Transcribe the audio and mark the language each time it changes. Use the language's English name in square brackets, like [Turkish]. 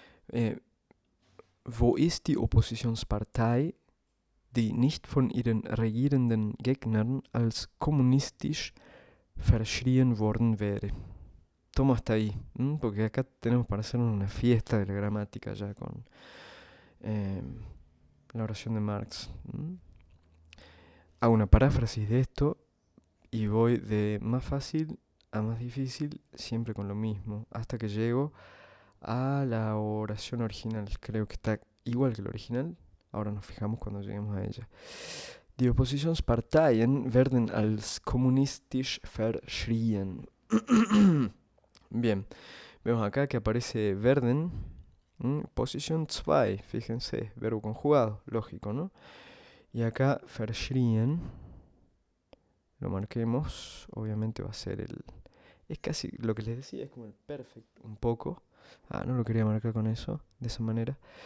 [German] Eh, Wo ist die Oppositionspartei, die nicht von ihren regierenden Gegnern als kommunistisch verschrien worden wäre? [Spanish] Tomo hasta ahí, porque acá tenemos para hacer una fiesta de la gramática ya con eh, la oración de Marx. Hago una paráfrasis de esto y voy de más fácil a más difícil, siempre con lo mismo, hasta que llego a la oración original. Creo que está igual que la original. Ahora nos fijamos cuando lleguemos a ella. [German] Die Oppositionsparteien werden als kommunistisch verschrien. [Spanish] Bien, vemos acá que aparece werden, posición 2, fíjense, verbo conjugado, lógico, ¿no? Y acá verschrien, lo marquemos, obviamente va a ser el... Es casi lo que les decía, es como el perfect un poco. Ah, no lo quería marcar con eso, de esa manera.